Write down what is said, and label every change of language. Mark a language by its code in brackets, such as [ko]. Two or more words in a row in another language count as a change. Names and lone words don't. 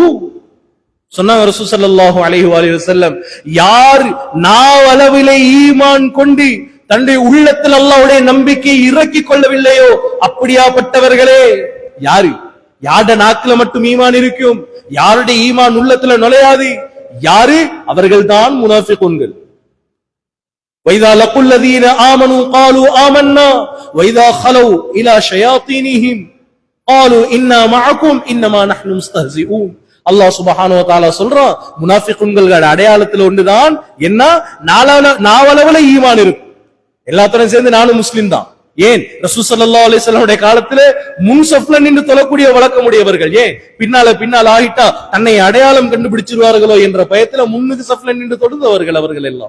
[ta] சொன்னாங்க ரசூல் [ar] صلى الله عليه وسلم, [ta] யார் நாவளவிலே ஈமான் கொண்டு தன்னுடைய உள்ளத்தில் அல்லாஹ்வுடைய நம்பிக்கையை இறக்கிக் கொள்ளவில்லையோ அப்படியாப்பட்டவர்களே. யாருடைய நாக்குல மட்டும் ஈமான் இருக்கும், யாருடைய ஈமான் உள்ளத்துல நுழையாது, யாரு? அவர்கள்தான் முனாஃபிகூன்கள். [ar] وَإِذَا لَقُوا الَّذِينَ آمَنُوا قَالُوا آمَنَّا وَإِذَا خَلَوْا إِلَى شَيَاطِينِهِمْ قَالُوا إِنَّا مَعَكُمْ إِنَّمَا نَحْنُ مُسْتَهْزِئُونَ. الله سبحانه وتعالى [ta] சொல்றான், முனாஃபிகுன்களோட அடையாளத்துல ஒன்றுதான் என்ன? நாவளவுல ஈமான் இருக்கும். எல்லாத்துடன் சேர்ந்து நானும் முஸ்லிம் தான். ஏன்? ரசூல் [ar] صلى الله عليه وسلم [ta] காலத்துல முன் சஃப்ல நின்று தொழக்கூடிய வழக்கமுடையவர்கள். ஏன்? பின்னால ஆகிட்டா தன்னை அடையாளம் கண்டுபிடிச்சிருவார்களோ என்ற பயத்துல முன்னுக்கு சஃப்ல நின்று தொழுந்தவர்கள் அவர்கள் எல்லாம்.